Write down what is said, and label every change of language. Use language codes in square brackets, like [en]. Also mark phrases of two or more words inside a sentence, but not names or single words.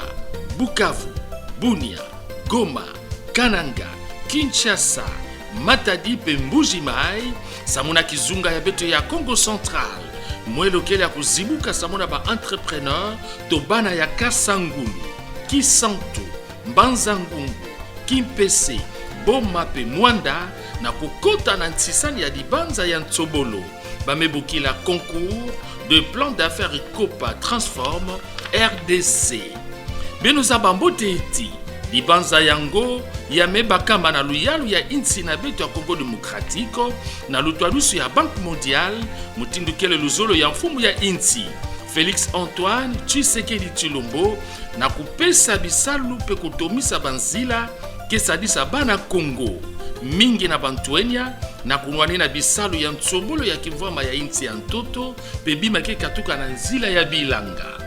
[ktu] Bukavu, Bunia, Goma, Kananga, Kinshasa, Matadi pe Mbuji-Mayi samuna kizunga ya beto ya Congo Central mwelokele ya kuzibuka samuna ba entrepreneur to bana ya Kasangulu, Kisantu, Mbanza Ngungu, Kimpese, Boma pe Mwanda na kokota na ntisani ya dibanza ya Ntsobolo bamebukila [fr] concours de plan d'affaires [ktu] Copa Transform RDC. Benoza bambote eti libanza yango ya mebakamba na luyalu ya insi na beto ya Congo Demokratiko na lutwalusu ya Banque Mondiale mutindukele luzolo ya mfumu ya insi Félix Antoine Tshisekedi Tshilombo na kupesa bisalu pe kutomisa banzila kesadisa bana Congo mingi na bantuenya na kunwani na bisalu ya Ntsobolo ya kivama ya insi ya ntoto pe bimake katuka na nzila ya bilanga